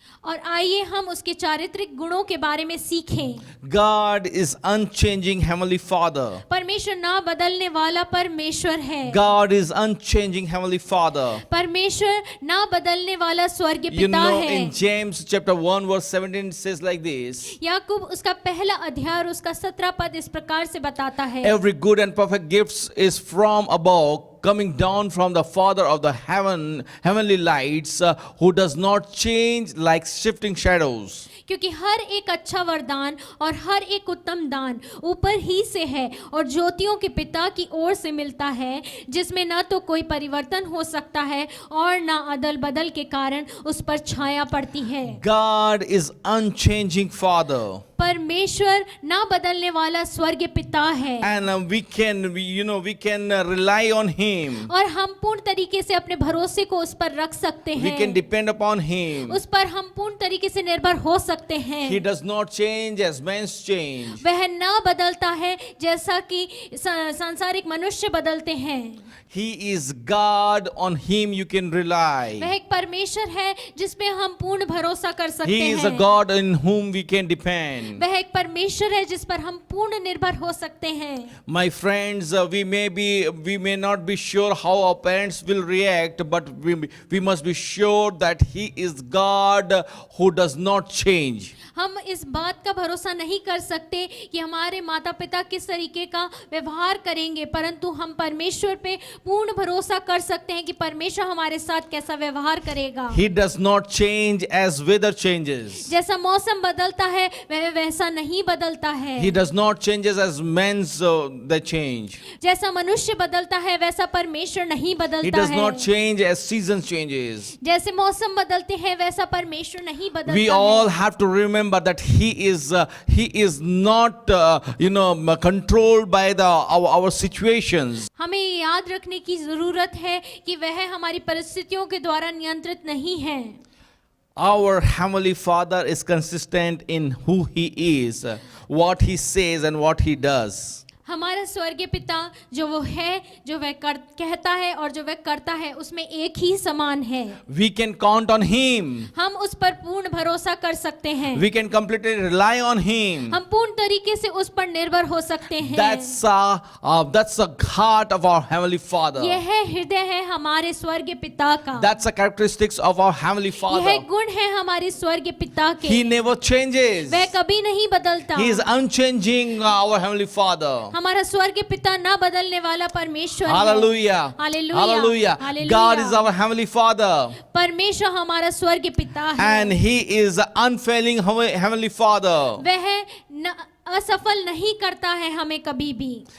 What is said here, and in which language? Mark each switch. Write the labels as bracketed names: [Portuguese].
[Hindi] और आइए हम उसके चारित्रिक गुणों के बारे में सीखें। [English] God is unchanging Heavenly Father. [Hindi] परमेश्वर ना बदलने वाला परमेश्वर है। [English] God is unchanging Heavenly Father. [Hindi] परमेश्वर ना बदलने वाला स्वर्गीय [English] You [Hindi] पिता [English] know, [Hindi] है। [English] in James chapter 1 verse 17 it says like this. [Hindi] याकूब उसका पहला अध्याय और उसका 17 पद इस प्रकार से बताता है। [English] Every good and perfect gift is from above, coming down from the Father of the heavenly lights, who does not change like shifting shadows. [Hindi] क्योंकि हर एक अच्छा वरदान और हर एक उत्तम दान ऊपर ही से है और ज्योतियों के पिता की ओर से मिलता है, जिसमें न तो कोई परिवर्तन हो सकता है और न अदल बदल के कारण उस पर छाया पड़ती है। [English] God is unchanging Father. [Hindi] परमेश्वर ना बदलने वाला स्वर्गीय पिता है। [English] And we can rely on Him. [Hindi] और हम पूर्ण तरीके से अपने भरोसे को उस पर रख सकते [English] We [Hindi] हैं। [English] can depend upon Him. [Hindi] उस पर हम पूर्ण तरीके से निर्भर हो सकते हैं। [English] He does not change as men change. [Hindi] वह ना बदलता है जैसा कि सांसारिक मनुष्य बदलते हैं। [English] He is God, on Him you can rely. [Hindi] वह एक परमेश्वर है जिसमें हम पूर्ण भरोसा कर सकते [English] He is a [Hindi] हैं। [English] God in whom we can depend. [Hindi] वह एक परमेश्वर है जिस पर हम पूर्ण निर्भर हो सकते हैं। [English] My friends, we may not be sure how our parents will react, but we must be sure that He is God who does not change. [Hindi] हम इस बात का भरोसा नहीं कर सकते कि हमारे माता पिता किस तरीके का व्यवहार करेंगे, परंतु हम परमेश्वर पे पूर्ण भरोसा कर सकते हैं कि परमेश्वर हमारे साथ कैसा व्यवहार करेगा। [English] He does not change as weather changes. [Hindi] जैसा मौसम बदलता है वह वैसा नहीं बदलता है। [English] He does not changes as men's they change. [Hindi] जैसा मनुष्य बदलता है वैसा परमेश्वर नहीं बदलता [English] He does [Hindi] है। [English] not change as seasons changes. [Hindi] जैसे मौसम बदलते हैं वैसा परमेश्वर नहीं बदलता [English] We [Hindi] है। [English] all have to remember that He is not controlled by our situations. [Hindi] हमें ये याद रखने की जरूरत है कि वह हमारी परिस्थितियों के द्वारा नियंत्रित नहीं है। [English] Our Heavenly Father is consistent in who He is, what He says and what He does. [Hindi] हमारा स्वर्गीय पिता जो वो है, जो वह कहता है और जो वह करता है उसमें एक ही समान है। [English] We can count on Him. [Hindi] हम उस पर पूर्ण भरोसा कर सकते हैं। [English] We can completely rely on Him. [Hindi] हम पूर्ण तरीके से उस पर निर्भर हो सकते हैं। [English] That's the heart of our Heavenly Father. [Hindi] यह हृदय है हमारे स्वर्गीय पिता का। [English] That's the characteristics of our Heavenly Father. [Hindi] यह गुण है हमारे स्वर्गीय पिता के। [English] He never changes. [Hindi] वह कभी नहीं बदलता। [English] He is unchanging, our Heavenly Father. [Hindi] हमारा स्वर्गीय पिता ना बदलने वाला परमेश्वर है। Hallelujah. Hallelujah. [English] God is our Heavenly Father. [Hindi] परमेश्वर हमारा स्वर्गीय पिता है। [English] And He is unfailing Heavenly Father. [Hindi] वह असफल नहीं करता है हमें कभी भी।